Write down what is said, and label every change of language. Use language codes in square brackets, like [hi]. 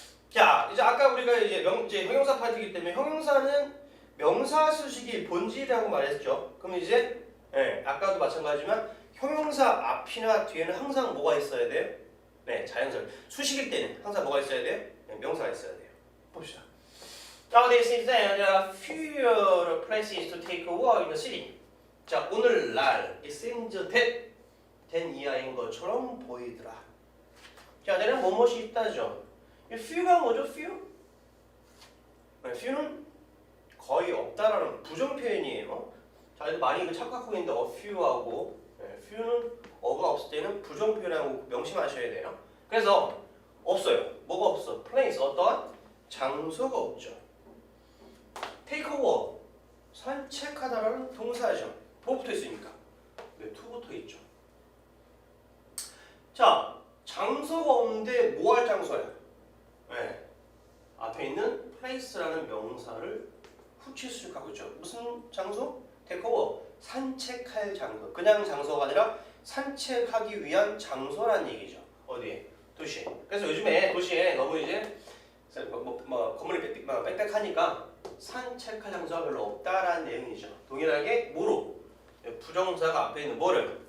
[ko] 자, 이제 아까 우리가 이제 형용사 파트이기 때문에 형용사는 명사 수식이 본질이라고 말했죠. 그럼 이제 아까도 마찬가지지만 형용사 앞이나 뒤에는 항상 뭐가 있어야 돼요? 자연설. 수식일 때는 항상 뭐가 있어야 돼요? 명사가 있어야 돼요. 봅시다. [en] Nowadays there are fewer places to take a walk in the city. [ko] 자, 오늘날 [en] it seems that [ko] 된 이하인 것처럼 보이더라. 자, 내는 뭐뭇이 있다죠. few가 뭐죠? few? few는 거의 없다라는 부정 표현이에요. 자, 많이 착각하고 있는데 a few하고 few는 어가 없을 때는 부정 표현하고 명심하셔야 돼요. 그래서 없어요. 뭐가 없어? place 어떠한 장소가 없죠. [en] take a walk [ko] 산책하다라는 동사죠. 뭐 붙어 있으니까 to 붙어 있죠. 자, 장소가 없는데 뭐 할 장소야? 앞에 있는 place라는 명사를 후치 수식하고 있죠. 무슨 장소? [en] take a walk [ko] 산책할 장소. 그냥 장소가 아니라 산책하기 위한 장소란 얘기죠. 어디에? 도시에. 그래서 요즘에 도시에 너무 이제 건물이 빽빽하니까 산책할 장소가 별로 없다라는 내용이죠. 동일하게 뭐로? 부정사가 앞에 있는 뭐를?